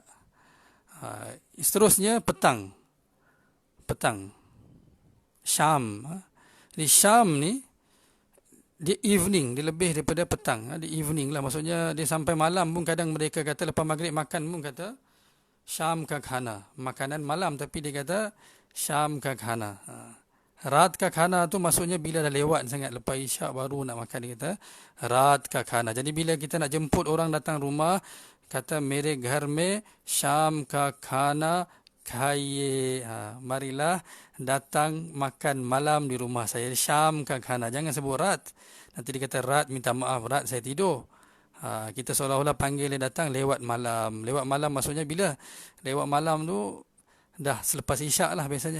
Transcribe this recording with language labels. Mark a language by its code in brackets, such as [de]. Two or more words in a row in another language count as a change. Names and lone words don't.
[ms] Seterusnya petang. Syam. Jadi Syam ni, dia evening, dia lebih daripada petang. Dia evening lah, maksudnya dia sampai malam pun kadang mereka kata lepas maghrib makan pun kata [ur] شام کا کھانا. [ms] Makanan malam, tapi dia kata [ur] شام کا کھانا. رات کا کھانا [ms] tu maksudnya bila dah lewat sangat, lepas isyak baru nak makan, dia kata [ur] رات کا کھانا. [ms] Jadi bila kita nak jemput orang datang rumah, kata [ur] میرے گھر میں شام کا کھانا کھائیے. [ms] Marilah datang makan malam di rumah saya. [ur] شام کا کھانا. [ms] Jangan sebut raat. Nanti dia kata raat, minta maaf, raat saya tidur. Kita seolah-olah panggil dia datang lewat malam. Lewat malam maksudnya bila? Lewat malam tu dah selepas isyak lah biasanya.